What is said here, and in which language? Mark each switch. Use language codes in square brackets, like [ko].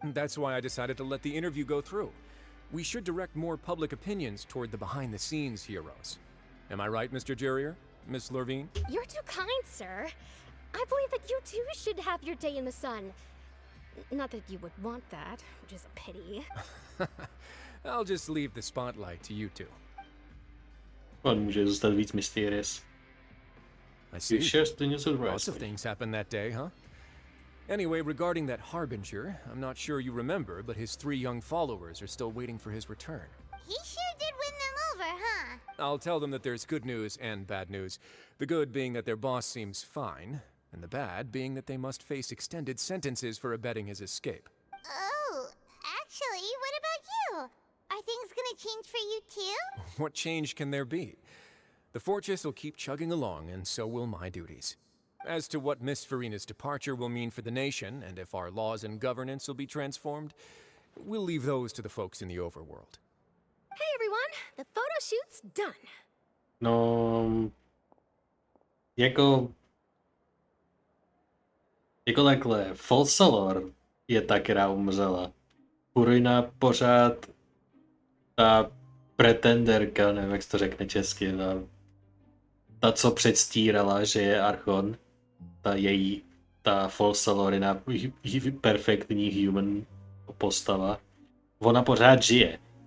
[en] That's why I decided to let the interview go through. We should direct more public opinions toward the behind-the-scenes heroes. Am I right, Mr. Jurier? Miss Lorvine? You're too kind, sir. I believe that you too should have your day in the sun. Not that you would want that, which is a pity. I'll just leave the spotlight to you two. [cs] On může zůstat víc mysterious. [en] I see. Lots Lots of things happened that day, huh? Anyway, regarding that Harbinger, I'm not sure you remember, but his 3 young followers are still waiting for his return. He sure did win them over, huh? I'll tell them that there's good news and bad news. The good being that their boss seems fine, and the bad being that they must face extended sentences for abetting his escape. Oh, actually, what about you? Are things gonna change for you too? What change can there be? The fortress will keep chugging along, and so will my duties. As to what Miss Farina's departure will mean for the nation, and if our laws and governance will be transformed, we'll leave those to the folks in the overworld. Hey everyone, the photo shoot's done. [cs] No, jako takhle, Folsalor je ta, která umřela. Purina pořád ta pretenderka, nevím, jak se to řekne česky, ta co předstírala, že je Archon, ta false Lorina, perfektní human postava, ona pořád žije.